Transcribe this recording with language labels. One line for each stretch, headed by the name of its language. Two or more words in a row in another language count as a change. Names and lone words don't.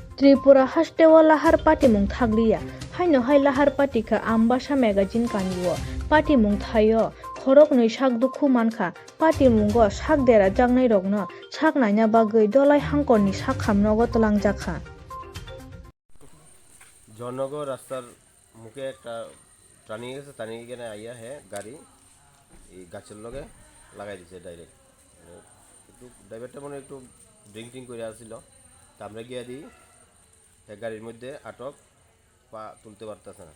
Kok Borok: Tripura hasteo lahar pati mung thagliya. Haino hai lahar pati ka ambasha magazine kanyo. Pati mung thayo. Khorok noi sak dukhu mankha. Pati mungo sak dera jangnai rokno. Sak naina bagui dolai hangkorni sak khamnogo tolangjakha.
Bangla: জনগর রাস্তার মুখে একটা টানিয়ে গেছে, টানিয়ে গেলে আইয়া হে গাড়ি এই গাছের লগে লাগাই দিছে ডাইরেক্ট। একটু ড্রাইভারটা মনে হয় একটু ড্রিঙ্কিং করে আসছিল, তা আমরা গিয়ে দিই গাড়ির মধ্যে আটক, পা তুলতে পারতেছে না।